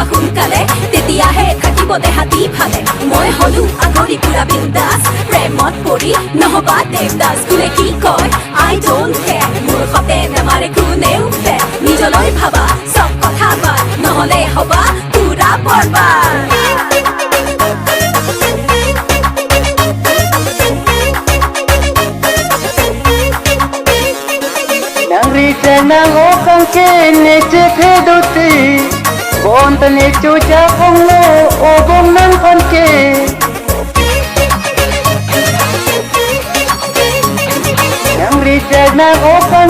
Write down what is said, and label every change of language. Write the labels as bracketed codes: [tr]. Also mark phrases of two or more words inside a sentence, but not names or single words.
[as] শুনকালে তেতিয়া হে থাকিব দে হাতী ফালে মই হ'লো অগৰি পুৰা বিন্দাছ প্ৰেমত পৰি নহ'বা দেৱদাছ কুলে কি কয় [en] I don't care [as] মোৰ খতে নামাৰে কোনে উফে নিজলৈ ভাবা সব কথা বা নহ'লে হ'বা পুৰা বৰবাৰ [mjw] nang okang ke ne che phe doti bon tane chu cha phong lo o bom nang kon ke nang ri cha nang okang